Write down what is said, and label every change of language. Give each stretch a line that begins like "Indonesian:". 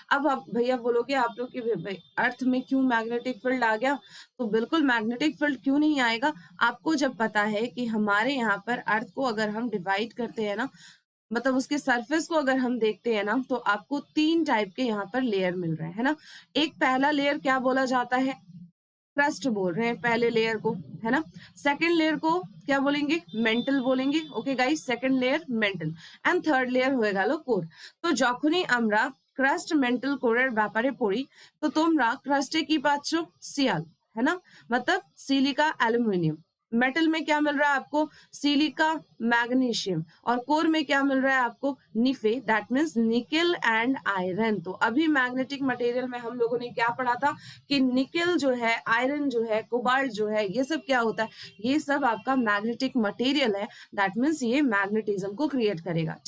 Hindi: अब आप भैया बोलोगे आप लोग कि अर्थ में क्यों मैग्नेटिक फील्ड आ गया, तो बिल्कुल मैग्नेटिक फील्ड क्यों नहीं आएगा, आपको जब पता है कि हमारे यहाँ पर अर्थ को अगर हम डिवाइड करते हैं ना, मतलब उसके सरफेस को अगर हम देखते हैं ना, तो आपको 3 टाइप के यहाँ पर लेयर मिल रहे हैं, है ना। एक पहला लेयर क्या बोला जाता है, क्रस्ट बोल रहे हैं पहले लेयर को, है ना। सेकंड लेयर को क्या बोलेंगे, मेंटल बोलेंगे।
English: okay guys,
Hindi: second layer mental and third layer
Bangla: হয়ে গেল
Hindi: কোর।
Bangla: তো যখনই আমরা ক্রাস্ট মেন্টাল কোরের ব্যাপারে পড়ি, তো তোমরা ক্রাস্টে কি পাচ্ছ, সিয়াল,
Hindi: है ना, मतलब सिलिका एल्यूमिनियम। मेटल में क्या मिल रहा है आपको, सिलिका मैग्नीशियम, और कोर में क्या मिल रहा है आपको, निफे,
English: That means nickel and iron.
Hindi: तो अभी मैग्नेटिक मटेरियल में हम लोगों ने क्या पढ़ा था कि निकेल जो है, आयरन जो है, कोबाल्ट जो है, ये सब क्या होता है, ये सब आपका मैग्नेटिक मटेरियल है,
English: that means
Hindi: ये मैग्नेटिज्म को क्रिएट करेगा।